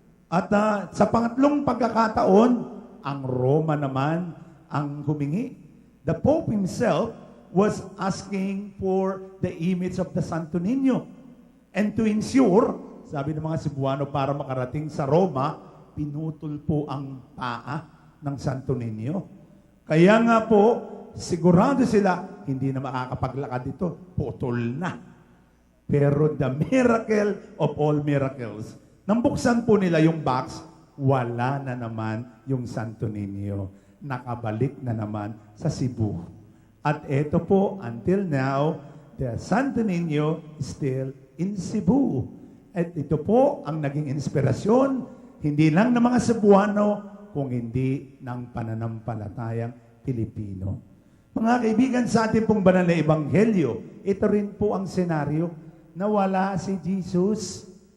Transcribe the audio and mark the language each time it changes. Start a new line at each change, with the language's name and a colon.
Filipino: At sa pangatlong pagkakataon, ang Roma naman ang humingi.
English: The Pope himself was asking for the image of the Santo Niño. And to ensure,
Filipino: sabi ng mga Cebuano, para makarating sa Roma, pinutol po ang paa ng Santo Niño. Kaya nga po, sigurado sila, hindi na makakapaglakad ito. Putol na. Pero
English: the miracle of all miracles,
Filipino: nang buksan po nila yung box, wala na naman yung Santo Niño. Nakabalik na naman sa Cebu. At ito po,
English: until now, the Santo Niño is still in Cebu.
Filipino: At ito po ang naging inspirasyon, hindi lang ng mga Cebuano, kung hindi ng pananampalatayang Pilipino. Mga kaibigan, sa ating pong banal na ebanghelyo, ito rin po ang senaryo na wala si Jesus.